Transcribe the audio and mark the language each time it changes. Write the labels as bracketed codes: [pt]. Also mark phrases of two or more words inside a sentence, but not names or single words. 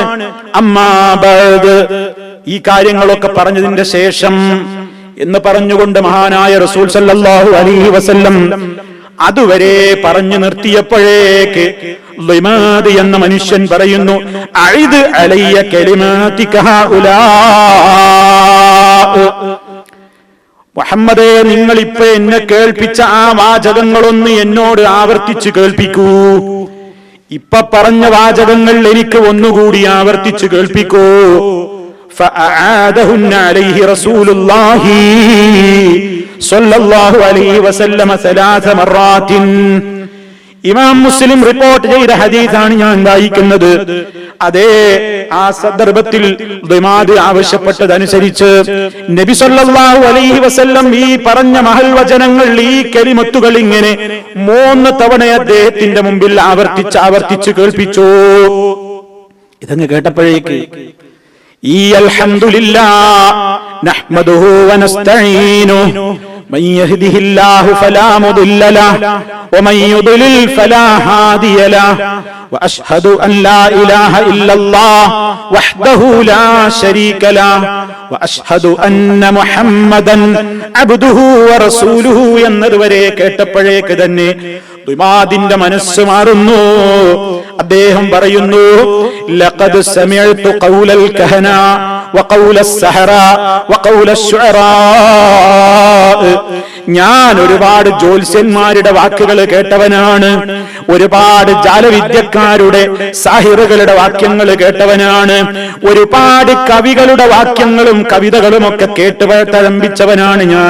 [ar] أما بعد, [ml] ഈ കാര്യങ്ങളൊക്കെ പറഞ്ഞതിന്റെ ശേഷം എന്ന് പറഞ്ഞുകൊണ്ട് മഹാനായ റസൂൽ [ar] صلى الله عليه وسلم [ml] അതുവരെ പറഞ്ഞു നിർത്തിയപ്പോഴേക്ക് ദിമാദ് എന്ന മനുഷ്യൻ പറയുന്നു, [ar] أعد علي كلماتك هؤلاء, [ml] മുഹമ്മദേ, നിങ്ങൾ ഇപ്പൊ എന്നെ കേൾപ്പിച്ച ആ വാചകങ്ങളൊന്ന് എന്നോട് ആവർത്തിച്ച് കേൾപ്പിക്കൂ. ഇപ്പൊ പറഞ്ഞ വാചകങ്ങൾ എനിക്ക് ഒന്നുകൂടി ആവർത്തിച്ച് കേൾപ്പിക്കൂ. [ar] فأعادهن عليه رسول الله صلى الله عليه وسلم 3 مرات. [ml] ഇമാം മുസ്ലിം റിപ്പോർട്ട് ചെയ്ത ഹദീസാണ് ഞാൻ വായിക്കുന്നത്. അതേ ആ സന്ദർഭത്തിൽ ദിമാദ് ആവശ്യപ്പെട്ടതനുസരിച്ച് നബി [ar] صلى الله عليه وسلم [ml] ഈ പറഞ്ഞ മഹൽ വചനങ്ങൾ, ഈ കലിമത്തുകൾ ഇങ്ങനെ 3 തവണ അദ്ദേഹത്തിന്റെ മുമ്പിൽ ആവർത്തിച്ച് കേൾപ്പിച്ചു. ഇതങ്ങ് കേട്ടപ്പോഴേക്ക് ഈ [ar] الحمد لله نحمده ونستعينه من يهده الله فلا مضل له ومن يضلل فلا هادي له وأشهد أن لا إله إلا الله وحده لا شريك له وأشهد أن محمدا عبده ورسوله [ml] എന്നതുവരെ കേട്ടപ്പോഴേക്ക് തന്നെ ദുമാദിന്റെ മനസ്സ് മാറുന്നു. അദ്ദേഹം പറയുന്നു, [ar] لقد سمعت قول الكهنة وقول السحرة وقول الشعراء. [ml] ഞാൻ ഒരുപാട് ജ്യോത്സ്യന്മാരുടെ വാക്കുകൾ കേട്ടവനാണ്, ഒരുപാട് ജാലവിദ്യക്കാരുടെ സാഹിറുകളുടെ വാക്യങ്ങൾ കേട്ടവനാണ്, ഒരുപാട് കവികളുടെ വാക്യങ്ങളും കവിതകളും ഒക്കെ കേട്ട് തഴമ്പിച്ചവനാണ് ഞാൻ.